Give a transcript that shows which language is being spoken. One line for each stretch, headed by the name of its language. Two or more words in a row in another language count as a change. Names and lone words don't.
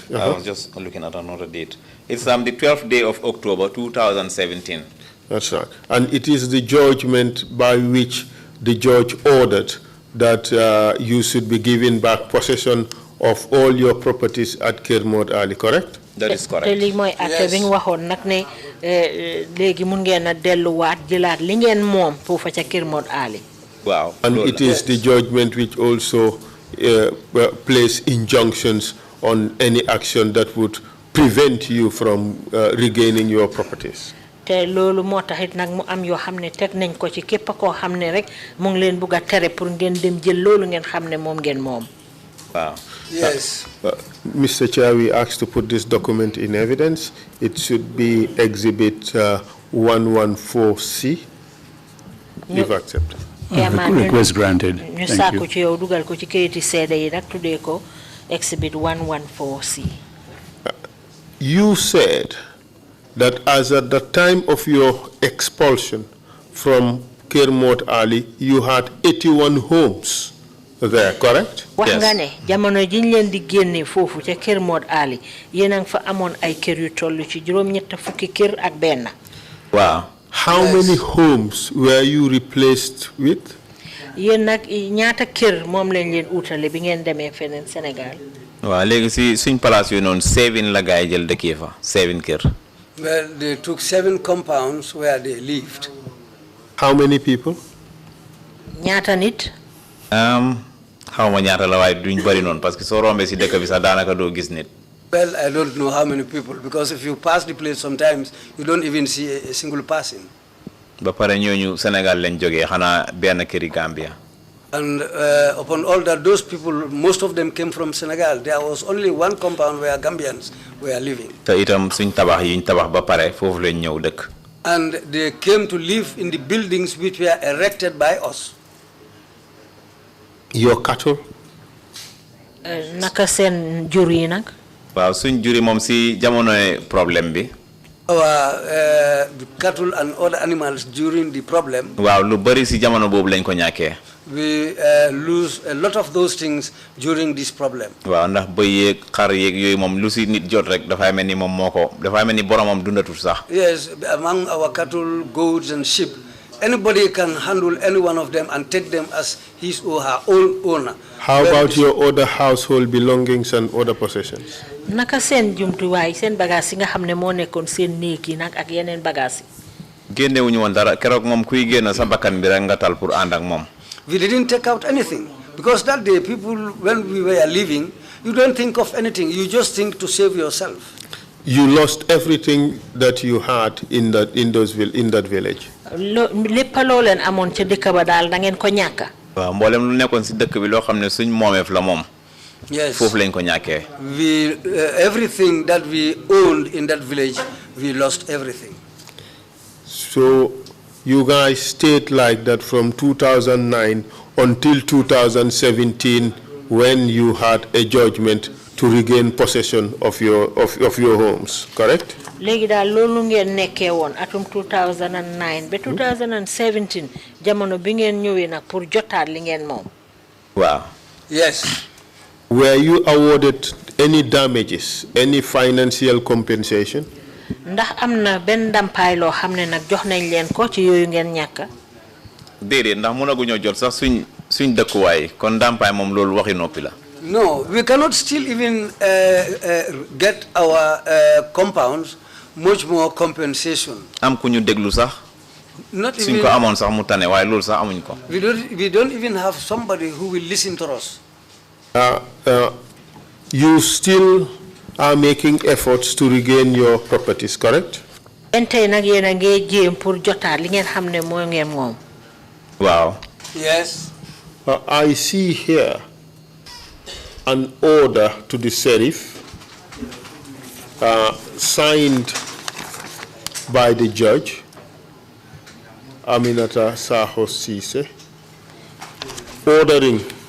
English: Yeah, I was just looking at another date. It's the 12th day of October 2017. That's right. And it is the judgment by which the judge ordered that you should be given back possession of all your properties at Kermode Ali, correct? That is correct.
Wolof: Te li mooy atte bi nga waxoon nag ne léegi mun ngeen a delluwaat jëlaat li ngeen moom foofa ca Kermode Ali.
English: Wow. And it is the judgment which also place injunctions on any action that would prevent you from regaining your properties.
Wolof: Te loolu moo taxit nag mu am yoo xam ne teg nañ ko ci képp koo xam ne rek mu ngi leen bugg a tere pour ngeen dem jël loolu ngeen xam ne moom ngeen moom.
English: Wow. Yes. Mr. Chair, we asked to put this document in evidence. It should be Exhibit 114C, if accepted. Request granted.
Wolof: ñu
English: Thank
Wolof: sàkku
English: you.
Wolof: ci yow dugal ko ci kayiti seede yi nag tuddee ko Exhibit 114C.
English: You said that as at the time of your expulsion from Kermode Ali, you had 81 homes there, correct?
Wolof: wax nga ne jamono jiñ leen di génne foofu ca Kermode Ali yéen a ngi fa amoon ay kër yu toll ci juróom-ñett fukki kër ak benn.
English: Wow. How many homes were you replaced with?
Wolof: yéen nag ñaata kër moom lañ leen utale bi ngeen demee feneen Sénégal. waaw léegi si suñ place yooyu noonu 7 la gaay jël dëkkee fa 7 kër.
English: Well, they took 7 compounds where they lived. How many people?
Wolof: ñaata nit. xaw ma ñaata la waaye duñ bëri noonu parce que soo rombee si dëkk bi sax daanaka doo gis nit.
English: Well, I don't know how many people, because if you pass the place sometimes, you don't even see a single person.
Wolof: ba pare ñooñu Sénégal lañ jógee xanaa benn këri Gambia.
English: And upon all that, those people, most of them came from Senegal. There was only one compound where Gambians were living.
Wolof: te itam suñ tabax yiñ tabax ba pare foofu lañ ñëw dëkk.
English: And they came to live in the buildings which were erected by us. Your cattle?
Wolof: naka seen jur yi nag. waaw suñ juri moom si jamonoy problème bi.
English: our cattle and other animals during the problem.
Wolof: waaw lu bari si jamono boobu lañ ko ñàkkee.
English: We lose a lot of those things during this problem.
Wolof: waaw ndax bëy yeeg xar yeeg yooyu moom lu si nit jot rek dafay mel ni moom moo ko dafay mel ni boromam dundatul sax.
English: Yes, among our cattle, goats, and sheep, anybody can handle any one of them and take them as his or her own owner. How about your other household belongings and other possessions?
Wolof: Naka sen jumtuwaay sen bagage yi nga xam ne moo nekkoon seen néeg yi nag ak yeneen bagage yi. génnewuñu woon dara keroog moom kuy génn sa bakkan bi rek nga tal pour ànd ak moom.
English: We didn't take out anything because that day people, when we were leaving, you don't think of anything. You just think to save yourself. You lost everything that you had in that village.
Wolof: lépp loo leen amoon ca dëkk ba daal da ngeen ko ñàkk. waaw mboolem lu nekkoon si dëkk bi loo xam ne suñ moomeef la moom.
English: Yes.
Wolof: foofu lañ ko ñàkkee.
English: We everything that we owned in that village, we lost everything. So you guys stayed like that from 2009 until 2017 when you had a judgment to regain possession of your homes, correct?
Wolof: léegi daal loolu ngeen nekkee woon atum 2009 ba 2017 jamono bi ngeen ñëwee nag pour jotaat li ngeen moom. waaw.
English: Yes. Were you awarded any damages, any financial compensation?
Wolof: ndax am na benn ndàmpaay loo xam ne nag jox nañ leen ko ci yooyu ngeen ñàkk. déedéet ndax mënaguñoo jot sax suñ dëkkuwaay kon ndàmpaay moom loolu waxi noppi la.
English: No, we cannot still even get our compounds much more compensation.
Wolof: am ku ñu déglu sax.
English: Not
Wolof: suñ
English: even.
Wolof: ko amoon sax mu tane waaye loolu sax amuñ ko.
English: We don't even have somebody who will listen to us. You still are making efforts to regain your properties, correct?
Wolof: tey nag yéen a ngi jéem pour jotaat li ngeen xam ne moo ngeen moom. waaw.
English: Yes. I see here an order to the sheriff signed by the judge, Aminata Saho CEESAY, ordering